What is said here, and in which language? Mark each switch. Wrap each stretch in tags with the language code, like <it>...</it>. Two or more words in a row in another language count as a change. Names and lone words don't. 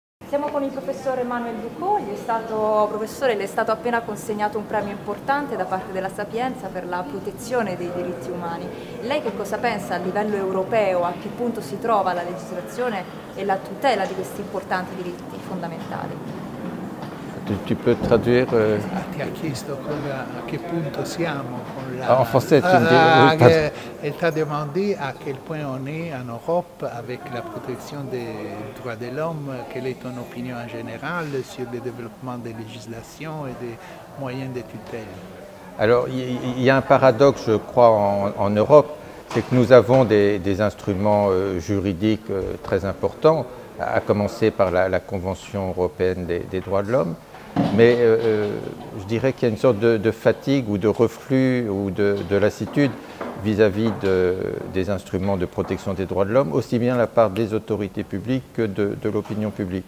<it>Siamo con il professor Emmanuel Ducot, professore, le è stato appena consegnato un premio importante da parte della Sapienza per la protezione dei diritti umani. Lei che cosa pensa a livello europeo, a che punto si trova la legislazione e la tutela di questi importanti diritti fondamentali?</it> <fr>Tu peux traduire</fr> <it>Ti ha chiesto a che punto siamo con la...</it> <fr>En français, tu me dis... Elle t'a demandé à quel point on est en Europe avec la protection des droits de l'homme, quelle est ton opinion en général sur le développement des législations et des moyens de tutelle. Alors, il y a un paradoxe, je crois, en Europe, c'est que nous avons des instruments juridiques très importants, à commencer par la Convention européenne des droits de l'homme, mais je dirais qu'il y a une sorte de fatigue ou de reflux ou de lassitude vis-à-vis des instruments de protection des droits de l'homme, aussi bien de la part des autorités publiques que de l'opinion publique.</fr>